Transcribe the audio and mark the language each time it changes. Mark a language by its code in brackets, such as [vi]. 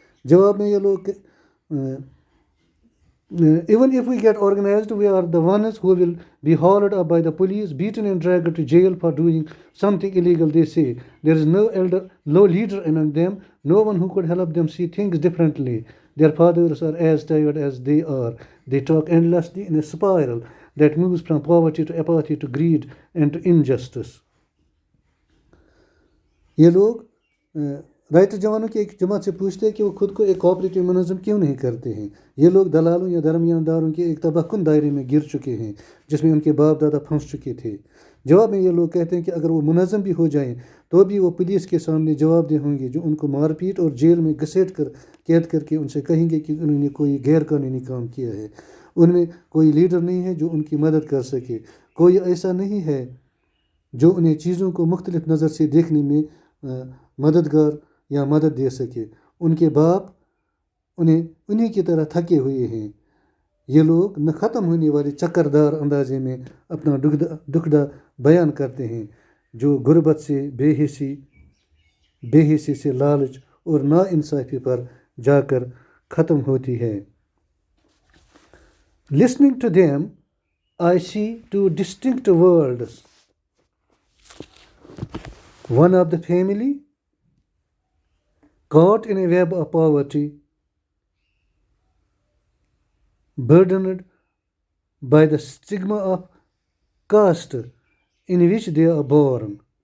[hi] जवाब में ये लोग [en] Even if we get organized, we are the ones who will be hauled up by the police, beaten and dragged to jail for doing something illegal, they say. There is no leader among them, no one who could help them see things differently. Their fathers are as tired as they are. They talk endlessly in a spiral that moves from poverty to apathy to greed and to injustice. [hi] ये लोग writer जवानों की एक जमात से पूछते हैं कि वो खुद को एक कोऑपरेटिव मुनज़्ज़म क्यों नहीं करते हैं. ये लोग दलालों या दरमियानदारों के एक तबाहकुन दायरे में गिर चुके हैं जिसमें उनके बाप दादा फंस चुके थे. जवाब में ये लोग कहते हैं कि अगर वो मुनज़्ज़म भी हो जाएं तो भी वो पुलिस के सामने जवाबदेह होंगे जो उनको मारपीट और जेल में घसीट कर कैद करके उनसे कहेंगे कि उन्होंने कोई गैर कानूनी काम किया है. उनमें कोई लीडर नहीं है जो उनकी मदद कर सके. कोई ऐसा नहीं है जो उन्हें चीज़ों को मुख्तलिफ नज़र से देखने में मददगार या मदद दे सके. उनके बाप उन्हीं की तरह थके हुए हैं. ये लोग न ख़त्म होने वाले चक्करदार अंदाजे में अपना दुखड़ा बयान करते हैं जो गुर्बत से बेहिसी से लालच और नाइंसाफ़ी पर जाकर ख़त्म होती है. [en] Listening to them, I see two distinct worlds. One of the family caught in a web of poverty, burdened by the stigma of caste in which they are born.